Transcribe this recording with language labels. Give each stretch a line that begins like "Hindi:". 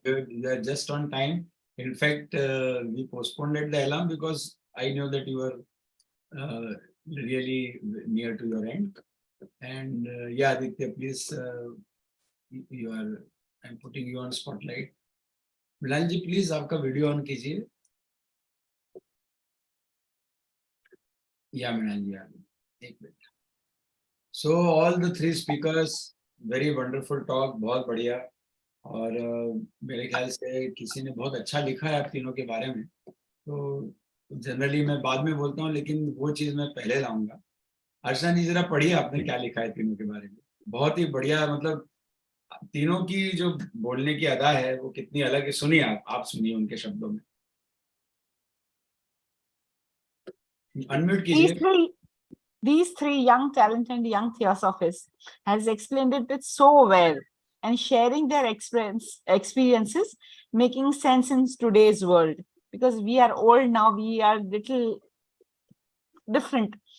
English: You are just on time. In fact, we postponed the alarm because I know that you were really near to your end. And Aditya, please, I'm putting you on spotlight. Bilal ji, please,
Hindi: आपका video on कीजिए. Mrinal ji, एक minute.
English: So all the three speakers, very wonderful talk,
Hindi: बहुत बढ़िया. और मेरे ख्याल से किसी ने बहुत अच्छा लिखा है आप तीनों के बारे में. तो जनरली मैं बाद में बोलता हूँ, लेकिन वो चीज मैं पहले लाऊंगा. अर्चना जी, जरा पढ़िए आपने क्या लिखा है तीनों के बारे में. बहुत ही बढ़िया. मतलब तीनों की जो बोलने की अदा है वो कितनी अलग है. सुनिए, आप सुनिए उनके शब्दों में. अनम्यूट कीजिए.
English: These three young, talented young theosophists has explained it so well and sharing their experiences, making sense in today's world. Because we are old now, we are little different.